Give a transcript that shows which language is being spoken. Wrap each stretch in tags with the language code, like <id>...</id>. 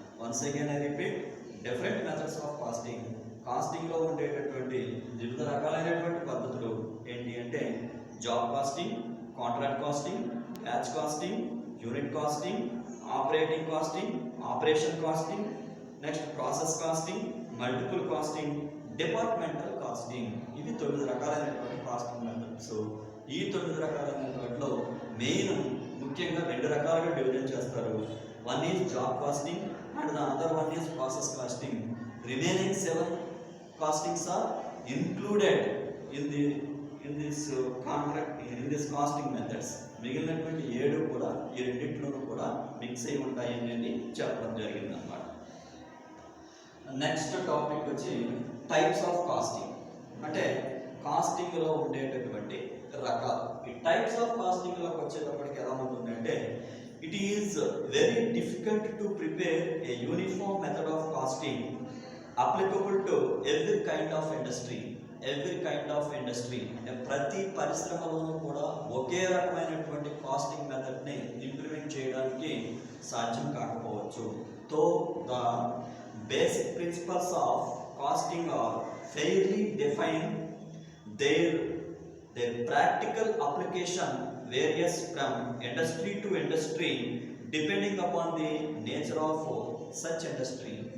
<en>once again I repeat,</en> <te>different methods of కాస్టింగ్లో ఉండేటటువంటి వివిధ రకాలైనటువంటి పద్ధతులు ఏంటి అంటే job casting, contract casting, batch casting, unit casting, operating casting, operation casting, next process casting, multiple casting, departmental casting. ఇవి 9 రకాలైనటువంటి casting methods. ఈ 9 రకాలైనటువంటిలో main ముఖ్యంగా 2 రకాలుగా డివిజన్ చేస్తారు.</te> <en>One is job costing and the other one is process costing. Remaining 7 castings are included in this casting methods.</en> <te>మిగిలినటువంటి 7 కూడా ఈ రెండింటిలోనూ కూడా మిక్స్ అయి ఉంటాయి అనేది చెప్పడం జరిగింది అన్నమాట. నెక్స్ట్ టాపిక్ వచ్చి టైప్స్ ఆఫ్ కాస్టింగ్. అంటే కాస్టింగ్లో ఉండేటటువంటి రకాలు. ఈ టైప్స్ ఆఫ్ కాస్టింగ్లోకి వచ్చేటప్పటికి ఎలా ఉంటుందంటే</te> <en>It is very difficult to prepare a uniform method of costing applicable to every kind of industry.</en> <te>అంటే ప్రతి పరిశ్రమలోనూ కూడా ఒకే రకమైనటువంటి కాస్టింగ్ మెథడ్ని ఇంప్లిమెంట్ చేయడానికి సాధ్యం కాకపోవచ్చు.</te> <en>Though the basic principles of costing are fairly defined. Their practical application varies from industry to industry depending upon the nature of such industry.</en>